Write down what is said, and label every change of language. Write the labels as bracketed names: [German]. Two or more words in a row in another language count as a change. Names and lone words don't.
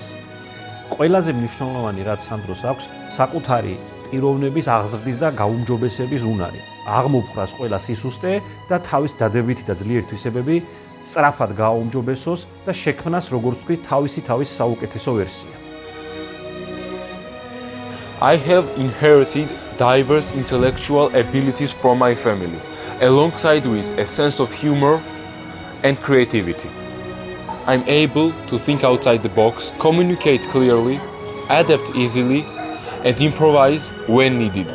[Georgian] ყველაზე მნიშვნელოვანი რაც სანდროს აქვს, საკუთარი პიროვნების აღზრდის და გაუმჯობესების უნარი. აღმოფხვრას ყველა სისუსტე და თავის დადებითი და ძლიერი თვისებები სწრაფად გააუმჯობესოს და შექმნას, როგორც ვთქვი, თავის საუკეთესო ვერსია. [English] I have inherited diverse intellectual abilities from my family, alongside with a sense of humor and creativity. I'm able to think outside the box, communicate clearly, adapt easily, and improvise when needed.